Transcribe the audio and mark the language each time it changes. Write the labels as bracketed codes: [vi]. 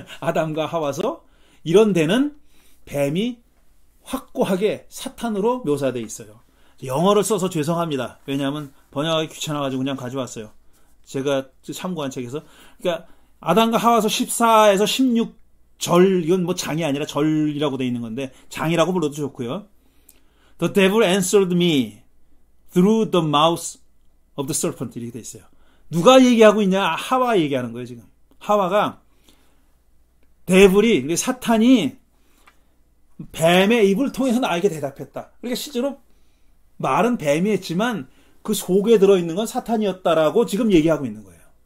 [ko] 아담과 하와서 이런 데는 뱀이 확고하게 사탄으로 묘사되어 있어요. 영어를 써서 죄송합니다. 왜냐하면 번역하기 귀찮아가지고 그냥 가져왔어요. 제가 참고한 책에서. 그러니까 아담과 하와서 14에서 16절, 이건 뭐 장이 아니라 절이라고 되어 있는 건데 장이라고 불러도 좋고요. [en] The devil answered me through the mouth of the serpent [ko] 이렇게 되어 있어요. 누가 얘기하고 있냐? 하와 얘기하는 거예요 지금. 하와가 데블이, 사탄이 뱀의 입을 통해서 나에게 대답했다. 그러니까 실제로 말은 뱀이 했지만 그 속에 들어있는 건 사탄이었다라고 지금 얘기하고 있는 거예요.